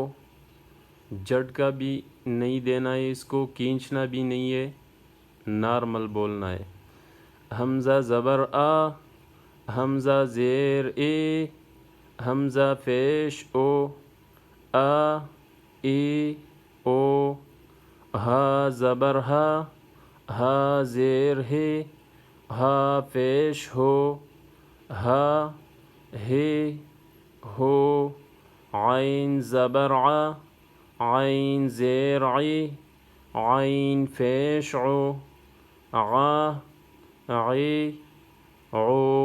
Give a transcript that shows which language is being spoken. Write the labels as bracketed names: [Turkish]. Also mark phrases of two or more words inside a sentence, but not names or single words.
[Urdu] جھٹکا بھی نہیں دینا ہے، اس کو کھینچنا بھی نہیں ہے، نارمل بولنا ہے۔ حمزہ زبر آ، حمزہ زیر اے، حمزہ پیش او، آ اے او۔ ہا زبر ہا، ہا زیر ہے، ہا پیش ہو، ہا ہے ہو۔ عین زبر ع، عین زیر عی، عین پیش عو، عا عی عو۔